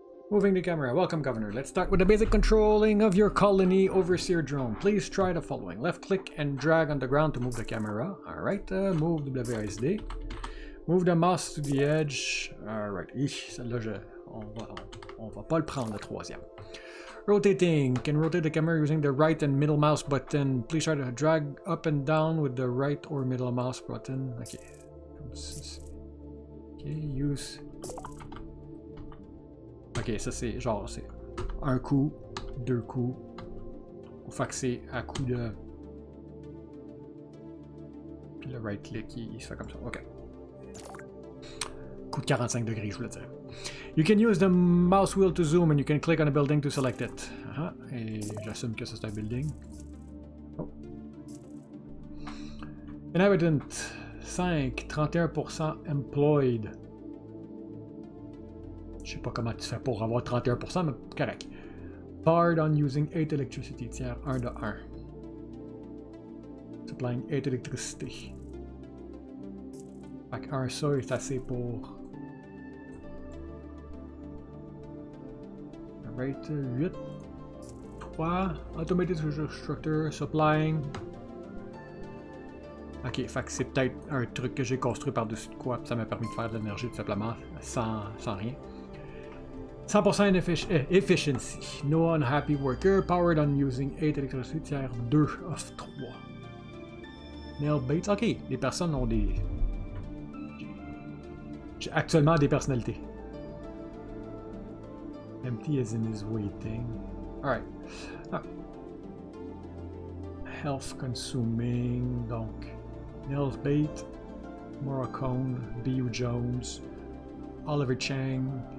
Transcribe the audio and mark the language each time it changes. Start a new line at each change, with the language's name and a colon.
English: Moving the camera. Welcome, Governor. Let's start with the basic controlling of your colony overseer drone. Please try the following. Left click and drag on the ground to move the camera. Alright, move WASD. Move the mouse to the edge.
French: Alright, celle-là, on va pas le prendre, le troisième.
English: Rotating. Can rotate the camera using the right and middle mouse button. Please try to drag up and down with the right or middle mouse button. Ok. Ok, use.
French: Ok, ça c'est genre, c'est un coup, deux coups. Ou fait que c'est à coup de... Puis le right click, il se fait comme ça. Ok. Coup de 45 degrés, je voulais dire.
English: You can use the mouse wheel to zoom and you can click on a building to select it.
French: Et j'assume que ça c'est un building. Oh.
English: Inhabitant 5, 31% employed.
French: Je sais pas comment tu fais pour avoir 31%, mais correct.
English: Powered on using 8 electricity,
French: tiers 1 de 1.
English: Supplying 8
French: électricité. Fait que ça est assez pour...
English: Right, 8. 3. Automated structure, supplying.
French: Ok, fait que c'est peut-être un truc que j'ai construit par-dessus de quoi, ça m'a permis de faire de l'énergie tout simplement, sans rien.
English: 100% efficiency. No unhappy worker. Powered on using 8 electricity, tiers 2 of 3. Nail baits.
French: Ok, les personnes ont des... J'ai actuellement des personnalités.
English: Empty as in is waiting. Alright. Ah. Health consuming. Donc, Nail bait. Morocone. B.U. Jones. Oliver Chang.